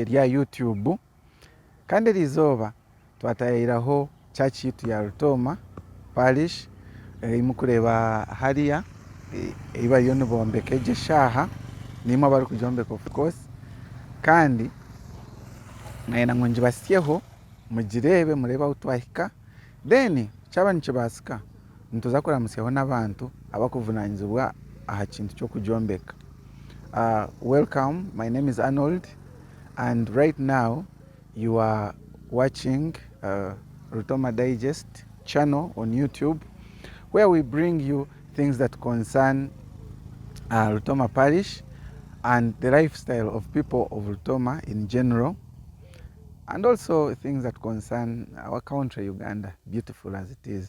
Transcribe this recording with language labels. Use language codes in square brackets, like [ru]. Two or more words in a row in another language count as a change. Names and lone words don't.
[nyn] erya YouTube kandi erizooba twatayiraho church yitu ya Rutooma Parish mukureba hariya ei bariyo nibombeka egi eshaaha nimwe abari kugyombeka [en] of course [nyn] kandi nayenda ngu ngibasyeho mugirebe murebe ahu twahika then kyaba nikibasika nituza kuramusyaho n'abantu abakuvunanyizibwa aha kintu ky'okugyombeka. [en] Welcome, my name is Arnold and right now you are watching Rutooma Digest channel on YouTube where we bring you things that concern Rutooma Parish and the lifestyle of people of Rutooma in general, and also things that concern our country, Uganda, beautiful as it is.